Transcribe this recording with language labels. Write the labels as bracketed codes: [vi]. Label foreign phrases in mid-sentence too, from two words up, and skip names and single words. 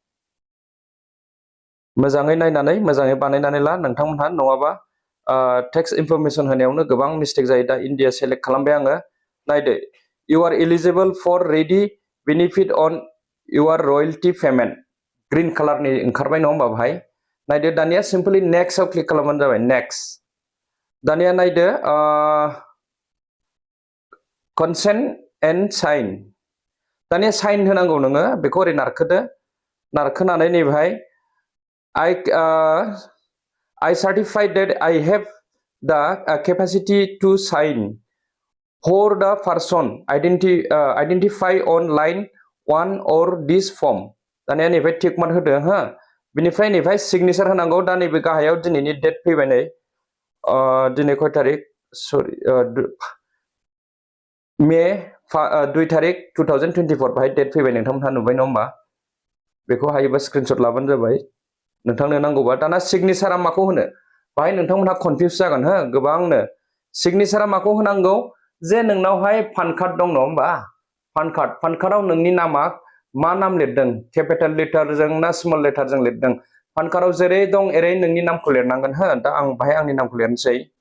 [brx] मोजाङै नायनानै मोजाङै बानायनानै ला नोंथांमोनहा नङाबा [en] tax information [brx] होनायावनो गोबां मिस्टेक जायो दा इन्डिया सेलेक्ट खालामबाय आङो नायदो [en] you are eligible for ready benefit on your royalty payment green colourनि [brx] ओंखारबाय नङा होमबा बाहाय नायदो दानिया सिम्पलि नेक्स्टआव क्लिक खालामबानो जाबाय नेक्स्ट दानिया नायदो [en] consent and sign [brx] दानिया साइन होनांगौ नोङो बेखौ ओरै नारखोनानै नैबेहाय [en] I certify that I have the capacity to sign for the person identify on line 1 or this form [brx] दानिया नैबेहाय [en] tick mark [brx] होदो हो बिनिफ्राय नैफाय सिगनेचार होनांगौ दा नैबे गाहायाव दिनैनि डेट फैबाय नै दिनै खय तारिख सरि मे 2 तारिख 2024 बाहाय डेट फैबाय नोंथांमोनहा नुबाय नङा होमबा बेखौ हायोबा स्क्रिनशट लाबानो जाबाय नोंथांनो नांगौबा दाना सिगनेचारा माखौ होनो बाहाय नोंथांमोनहा कनफिउज जागोन हो गोबांनो सिगनेचारा माखौ होनांगौ जे नोंनावहाय पान कार्ड दं नङा होमबा पान कार्डआव नोंनि नामा मा नाम लिरदों [en] capital letterजों [brx] ना [en] small letterजों [brx] लिरदों पान कार्डआव जेरै दं एरै नोंनि नामखौ लिरनांगोन हो दा आं बाहाय आंनि नामखौ लिरनोसै